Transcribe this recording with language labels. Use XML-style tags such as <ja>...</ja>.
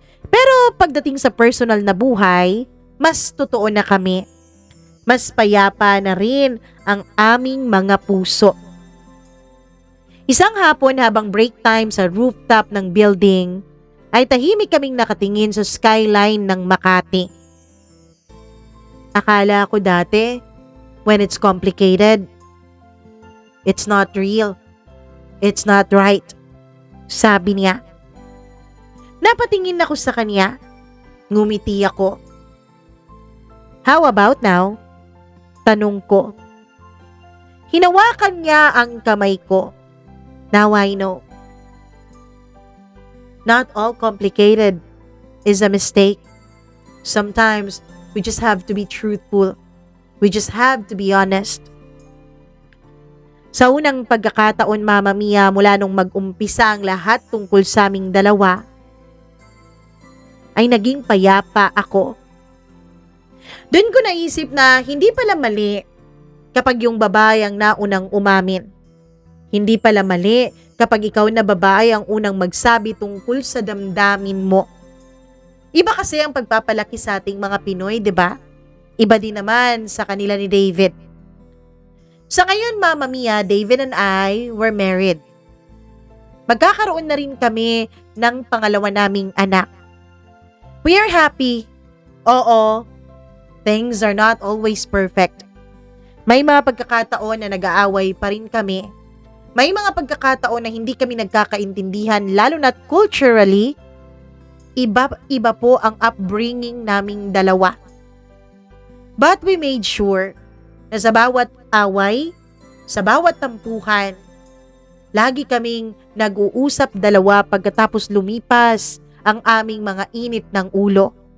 <tl>Pero pagdating sa personal na buhay, mas totoo na kami. Mas payapa na rin ang aming mga puso. Isang hapon habang break time sa rooftop ng building, ay tahimik kaming nakatingin sa skyline ng Makati. Akala ko dati,</tl> <en>when it's complicated, it's not real. It's not right.</en> <tl>Sabi niya. Napatingin ako sa kanya. Ngumiti ako.</tl> <en>How about now?</en> <tl>Tanong ko. Hinawakan niya ang kamay ko.</tl> <en>Now I know. Not all complicated is a mistake. Sometimes, we just have to be truthful. We just have to be honest.</en> <tl>Sa unang pagkakataon, Mama Mia, mula nung mag-umpisa ang lahat tungkol sa aming dalawa, ay naging payapa ako. Doon ko naisip na hindi pala mali kapag yung babae ang naunang umamin. Hindi pala mali kapag ikaw na babae ang unang magsabi tungkol sa damdamin mo. Iba kasi ang pagpapalaki sa ating mga Pinoy, di ba? Iba din naman sa kanila ni David. Sa ngayon,</tl> <en>Mama Mia, David and I were married.</en> <tl>Magkakaroon na rin kami ng pangalawa naming anak.</tl> <en>We are happy.</en> <tl>Oo,</tl> <en>things are not always perfect.</en> <tl>May mga pagkakataon na nag-aaway pa rin kami. May mga pagkakataon na hindi kami nagkakaintindihan, lalo na't culturally, iba po ang upbringing naming dalawa.</tl> <en>But we made sure</en> <tl>na sa bawat away, sa bawat tampuhan, lagi kaming nag-uusap dalawa pagkatapos lumipas ang aming mga init ng ulo.</tl>